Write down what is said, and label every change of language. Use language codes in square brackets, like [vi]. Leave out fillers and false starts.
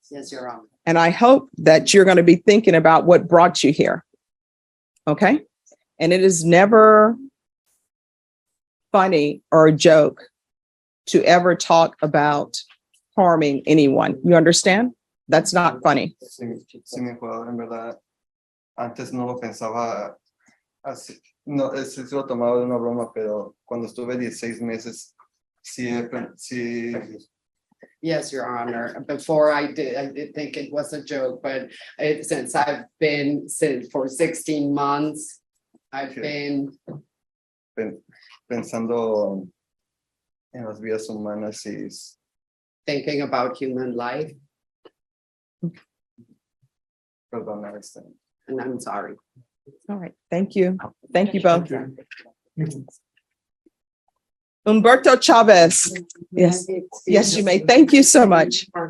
[en] Yes, Your Honor. And I hope that you're going to be thinking about what brought you here. Okay? And it is never funny or a joke to ever talk about harming anyone. You understand? That's not funny. [es] Sí, sí, mi jurado, en verdad. Antes no lo pensaba así. No, sí se lo tomaba de una broma, pero cuando estuve 16 meses, sí. [en] Yes, Your Honor. Before I did think it was a joke, but since I've been for 16 months, I've been [es] Pensando en las vidas humanas y [en] thinking about human life, [es] perdonar este. [en] and I'm sorry. All right. Thank you. Thank you both. Thank you. Humberto Chavez. Yes. Yes, you may. Thank you so much.